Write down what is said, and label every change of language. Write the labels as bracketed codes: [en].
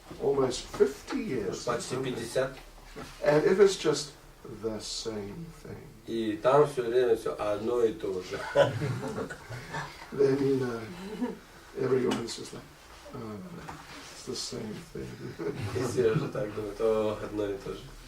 [en] Almost 50 years. [ru] Почти 50. [en] And if it's just the same thing. [ru] И там все время все одно и то же. [en] Then, everyone's just like, it's the same thing. [ru] И все уже так думают, одно и то же.